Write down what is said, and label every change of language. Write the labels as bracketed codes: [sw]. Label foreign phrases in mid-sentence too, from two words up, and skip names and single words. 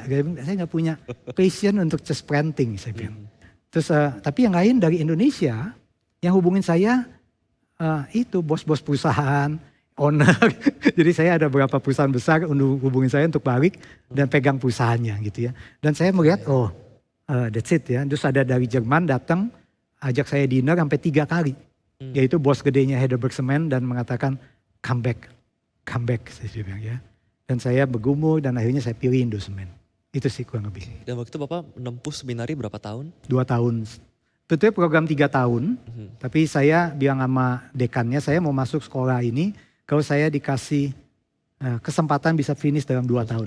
[id] Saya nggak punya passion untuk [en] just printing, [id] saya bilang. Terus tapi yang lain dari Indonesia yang hubungin saya itu bos-bos perusahaan, owner. Jadi saya ada beberapa perusahaan besar hubungin saya untuk balik dan pegang perusahaannya gitu ya. Dan saya melihat [en] that's it [id] ya. Terus ada dari Jerman datang ajak saya dinner sampai 3 kali. Yaitu bos gedenya Heidelberg Cement dan mengatakan [en] come back [id] saya bilang ya. Dan saya bergumul dan akhirnya saya pilih Indosemen. Itu sih kurang lebih. Dan waktu itu Bapak menempuh seminari berapa tahun? 2 tahun. Betulnya program 3 tahun. Tapi saya bilang sama dekannya, saya mau masuk sekolah ini kalau saya dikasih kesempatan bisa finish dalam 2 tahun.